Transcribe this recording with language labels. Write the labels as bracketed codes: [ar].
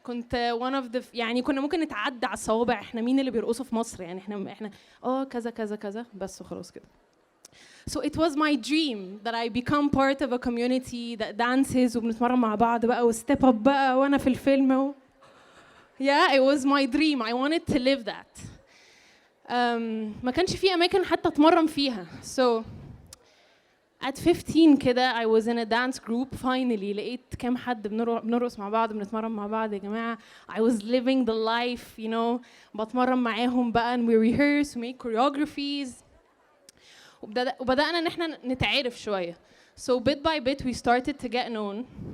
[ar] كنت [en] one of the [ar] يعني كنا ممكن نتعدى على الصوابع احنا مين اللي بيرقصوا في مصر, يعني احنا كذا كذا كذا بس وخلاص كده. [en] So it was my dream that I become part of a community that dances [ar] وبنتمرن مع بعض بقى وستيب اب بقى وانا في الفيلم [en] Yeah, it was my dream. I wanted to live that. [ar] ما كانش في اماكن حتى اتمرن فيها. [en] So at 15 كده I was in a dance group. [ar] Finally لقيت كام حد بنرقص مع بعض, بنتمرن مع بعض. يا جماعة [en] I was living the life, you know. [ar] بتمرن معاهم بقى [en] and we rehearse, we make choreographies. [ar] وبدأنا ان احنا نتعارف شوية. [en] So bit by bit we started to get known.